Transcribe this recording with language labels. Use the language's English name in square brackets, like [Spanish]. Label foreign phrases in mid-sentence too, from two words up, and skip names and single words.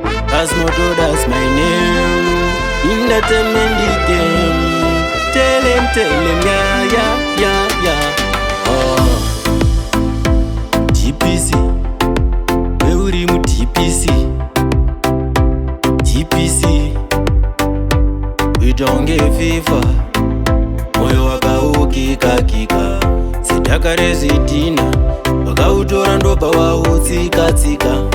[English] That's my door, that's my name. In the entertainment game. Tell him, tell him, yeah, yeah, yeah, yeah. [Shona] Oh. G P C, weuri mu-D P C. G P C, uita unge fifa, moyo wakaukika-kika. Sedhaka rezvidhina, wakautora ndobva wautsika-tsika.